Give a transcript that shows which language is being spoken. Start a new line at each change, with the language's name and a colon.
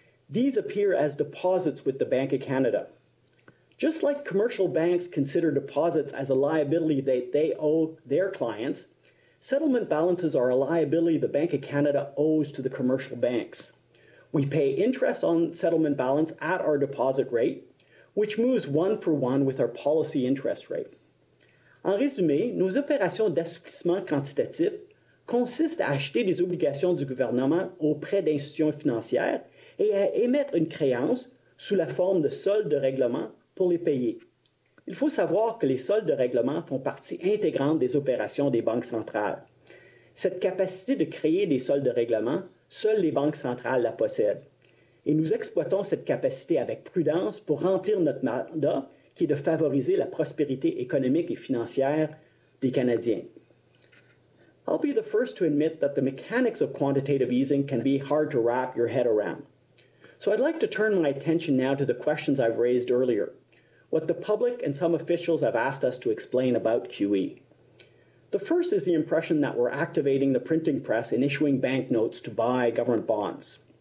English: These appear as deposits with the Bank of Canada. Just like commercial banks consider deposits as a liability that they owe their clients, settlement balances are a liability the Bank of Canada owes to the commercial banks. We pay interest on settlement balance at our deposit rate, which moves one for one with our policy interest rate.
French: En résumé, nos opérations d'assouplissement quantitatif consistent à acheter des obligations du gouvernement auprès d'institutions financières et à émettre une créance sous la forme de soldes de règlement pour les payer. Il faut savoir que les soldes de règlement font partie intégrante des opérations des banques centrales. Cette capacité de créer des soldes de règlement, seules les banques centrales la possèdent. Et nous exploitons cette capacité avec prudence pour remplir notre mandat qui est de favoriser la prospérité économique et financière des Canadiens.
English: I'll be the first to admit that the mechanics of quantitative easing can be hard to wrap your head around. So I'd like to turn my attention now to the questions I've raised earlier, what the public and some officials have asked us to explain about QE. The first is the impression that we're activating the printing press and issuing banknotes to buy government bonds.